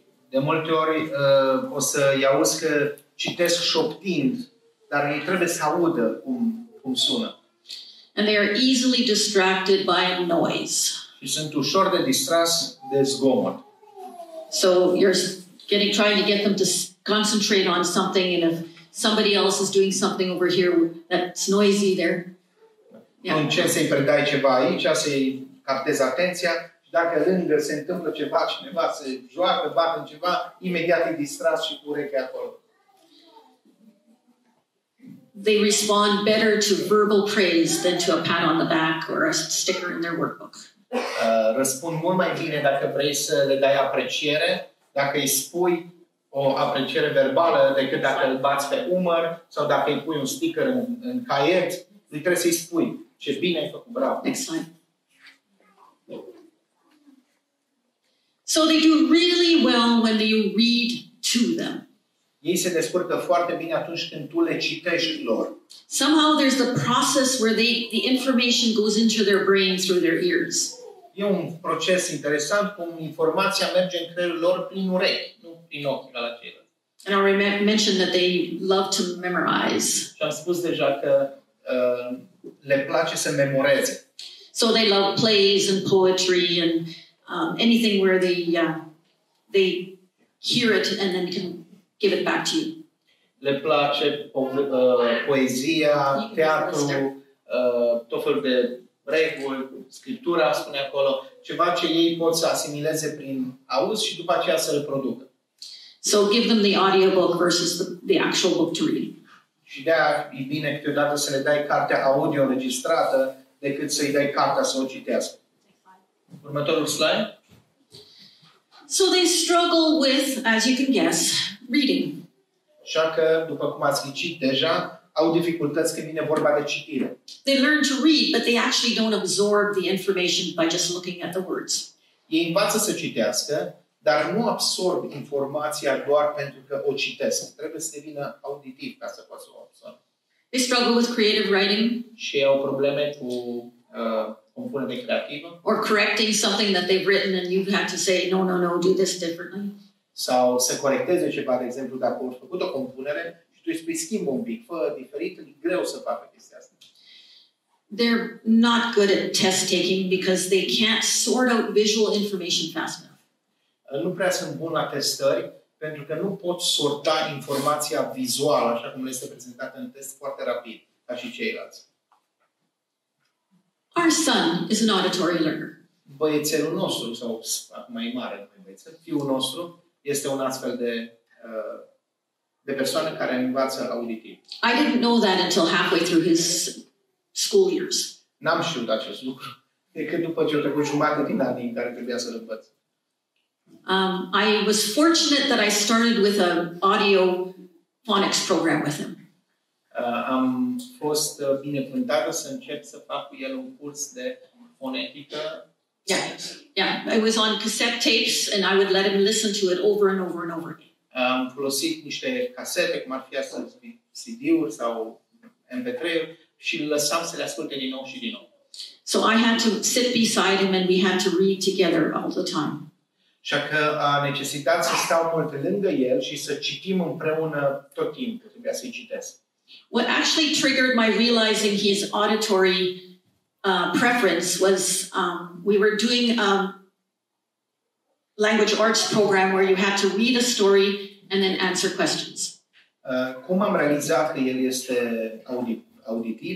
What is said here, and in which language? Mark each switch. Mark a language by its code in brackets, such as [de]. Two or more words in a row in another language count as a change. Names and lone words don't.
[ro] De multe ori o să-i auzi că citesc șoptind, dar ei trebuie să audă cum sună. [en] And they are easily distracted by noise. [ro] Și sunt ușor de distras de zgomot. [en] So you're trying to get them to concentrate on something, and if somebody else is doing something over here that's noisy there. Yeah. [ro] Încerci să-i predai ceva aici, să-i captezi atenția și dacă lângă se întâmplă ceva, cineva se joacă, bate în ceva, imediat e distras și cu urechea acolo. [en] They respond better to verbal praise than to a pat on the back or a sticker in their workbook. [ro] Răspund mult mai bine dacă vrei să le dai apreciere, dacă îi spui o apreciere verbală decât dacă îl bați pe umăr sau dacă îi pui un sticker în caiet, îi trebuie să-i spui ce bine ai făcut, bravo. [en] Next slide. So they do really well when you read to them. [ro] Ei se descurcă foarte bine atunci când tu le citești lor. [en] Somehow there's the process where the information goes into their brain through their ears. [ro] E un proces interesant cum informația merge în creierul lor prin urechi, nu prin ochi ca la ceilalți. [en] And I already mentioned that they love to memorize. [ro] Și am spus deja că le place să memoreze. [en] So they love plays and poetry and anything where they hear it and then can give it back to you. [ro] Le place poezia, teatru, tot felul de reguli, scriptura, spune acolo, ceva ce ei pot să asimileze prin auz și după aceea să reproducă. [en] So give them the audiobook versus the actual book to read. [ro] Și de-aia e bine câteodată să le dai cartea audio înregistrată decât să-i dai cartea să o citească. Următorul slide. [en] So they struggle with, as you can guess, reading. [ro] Așa că, după cum ați ghicit deja, au dificultăți când vine vorba de citire. [en] They learn to read, but they actually don't absorb the information by just looking at the words. [ro] Ei învață să citească, dar nu absorb informația doar pentru că o citesc. Trebuie să devină auditiv ca să poată să o absorbe. [en] They struggle with creative writing. [ro] Și au probleme cu compunere creativă. [en] Or correcting something that they've written and you've had to say, no, do this differently. [ro] Sau să corecteze ceva, de exemplu, dacă au făcut o compunere și tu îi spui schimbă un pic, fă diferit, e greu să facă chestia asta. [en] They're not good at test taking because they can't sort out visual information fast enough. [ro] Nu prea sunt buni la testări pentru că nu pot sorta informația vizuală, așa cum le este prezentată în test, foarte rapid, ca și ceilalți. [en] Our son is an auditory learner. [ro] Băiețelul nostru, sau acum e mare, nu e băiețel, fiul nostru, este un astfel de persoană care învață auditiv. [en] I didn't know that until halfway through his school years. [ro] N-am știut acest lucru decât după ce au trecut jumătate din anii în care trebuia să-l învăț. [en] I was fortunate that I started with an audio phonics program with him. [ro] Am fost binecuvântată să încep să fac cu el un curs de fonetică. [en] Yeah. It was on cassette tapes, and I would let him listen to it over and over and over again. [ro] Am folosit niște casete, cum ar fi astăzi CD-uri sau MP3-uri, și îl lăsam să le asculte din nou și din nou. [en] So I had to sit beside him, and we had to read together all the time. [ro] Așa că a necesitat să stau mult lângă el și să citim împreună tot timpul. Trebuia să-i citesc. [en] What actually triggered my realizing his auditory preference was we were doing a language arts program where you had to read a story and then answer questions. [ro] Cum am realizat că el este auditiv?